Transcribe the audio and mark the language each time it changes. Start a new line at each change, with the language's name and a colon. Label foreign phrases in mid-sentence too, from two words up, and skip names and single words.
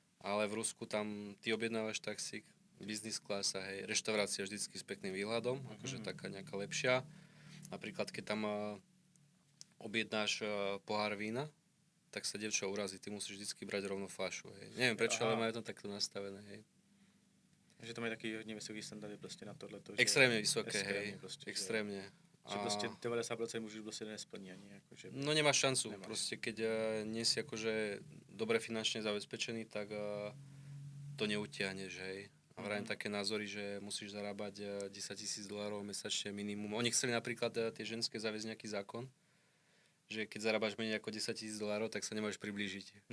Slovak: Ale v Rusku tam ty objednávaš taxík, business klasa, hej, reštaurácia vždycky s pekným výhľadom, akože taká nejaká lepšia. Napríklad, keď tam objednáš pohár vína, tak sa dievča urazí, ty musíš vždycky brať rovno fľašu, hej. Neviem prečo, ale majú to takto nastavené, hej.
Czech: Že to mají taky hodně vysoký standardy prostě na tohleto.
Slovak: Extrémne vysoké, hej,
Czech: prostě,
Slovak: extrémne.
Czech: Že prostě 90% mužů prostě nesplní ani. Jako, že
Slovak: No nemáš šancu, nemáš. proste keď nie si akože dobre finančne zabezpečený, tak to neutiahneš, hej. A vrajím také názory, že musíš zarábať $10,000 mesačne minimum. Oni chceli napríklad tie ženské zaviesť nejaký zákon, že keď zarábaš menej ako $10,000, tak sa nemôžeš priblížiť.